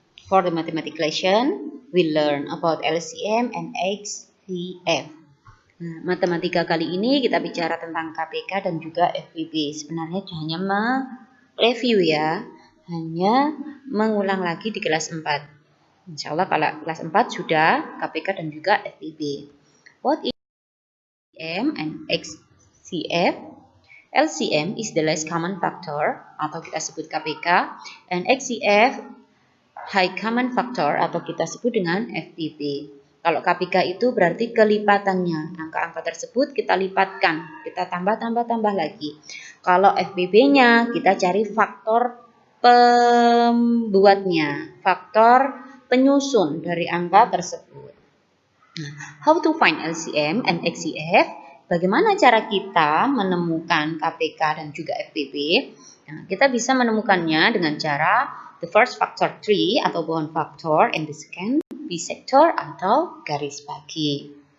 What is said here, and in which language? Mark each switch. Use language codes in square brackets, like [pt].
[en] For the mathematics lesson, we learn about LCM and HCF. [id] Nah, matematika kali ini kita bicara tentang KPK dan juga FPB. Sebenarnya hanya mereview ya, hanya mengulang lagi di kelas 4. Insya Allah kalau kelas 4 sudah KPK dan juga FPB. [en] What is LCM and HCF? LCM is the least common factor [id] atau kita sebut KPK, [en] and HCF high common factor [id] atau kita sebut dengan FPB. Kalau KPK itu berarti kelipatannya, angka-angka tersebut kita lipatkan, kita tambah lagi. Kalau FPB-nya kita cari faktor pembuatnya, faktor penyusun dari angka tersebut. [en] Nah, how to find LCM and HCF? [id] Bagaimana cara kita menemukan KPK dan juga FPB? Nah, kita bisa menemukannya dengan cara [en] the first factor tree [id] atau pohon faktor, [en] and the second bisector [id] atau garis bagi.